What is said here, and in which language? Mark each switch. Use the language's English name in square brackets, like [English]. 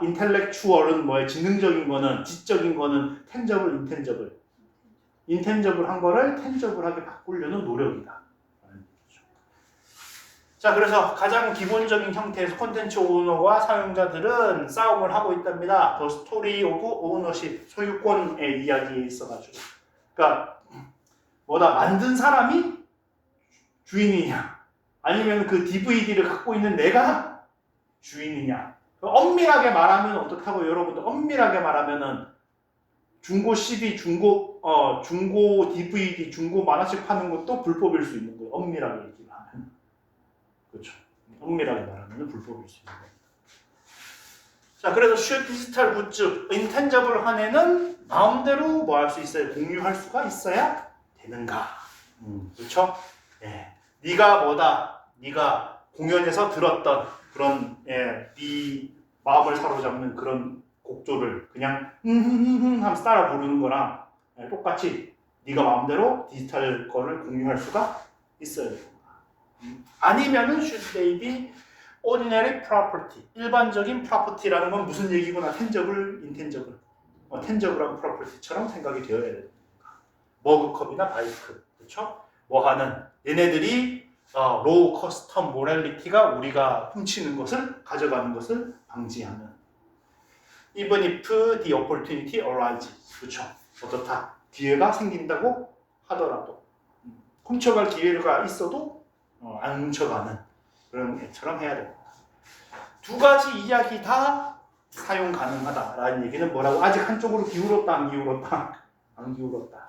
[Korean] intellectual은 뭐예요? 지능적인 거는, 지적인 거는 tangible, intangible. intangible 거를 tangible하게 바꾸려는 노력이다. 자, 그래서 가장 기본적인 형태에서 콘텐츠 오너와 사용자들은 싸움을 하고 있답니다. [English] The story of ownership, [Korean] 소유권의 이야기에 있어가지고. 그러니까 뭐다? 만든 사람이 주인이냐? 아니면 그 DVD를 갖고 있는 내가 주인이냐? 엄밀하게 말하면 어떻다고 여러분들? 엄밀하게 말하면은 중고 CD, 중고 DVD, 중고 만화책 파는 것도 불법일 수 있는 거예요. 엄밀하게 얘기를 하면. 그렇죠. 엄밀하게 말하면 불법일 수 있는 겁니다. 자, 그래서 슈 디지털 굿즈, 인텐저블 한에는 마음대로 뭐 할 수 있어요? 공유할 수가 있어야 되는가? 그렇죠? 네가 뭐다? 네가 공연에서 들었던 그런 네 마음을 사로잡는 그런 곡조를 그냥 하면서 따라 부르는 거랑 똑같이 네가 마음대로 디지털 거를 공유할 수가 있어야 돼요. 아니면은 [English] should they be ordinary property. [Korean] 일반적인 property라는 건 무슨 얘기구나. tangible, intangible. tangible하고 property처럼 생각이 되어야 됩니다. 머그컵이나 바이크. 그렇죠? 뭐 하는 얘네들이 [English] low custom morality [Korean] 가 우리가 훔치는 것을 가져가는 것을 방지하는. [English] even if the opportunity arises. [Korean] 그렇죠? 어떻다. 기회가 생긴다고 하더라도 훔쳐갈 기회가 있어도 안 훔쳐가는 그런 애처럼 해야 됩니다. 두 가지 이야기 다 사용 가능하다라는 얘기는 뭐라고? 아직 한쪽으로 기울었다 안 기울었다? 안 기울었다.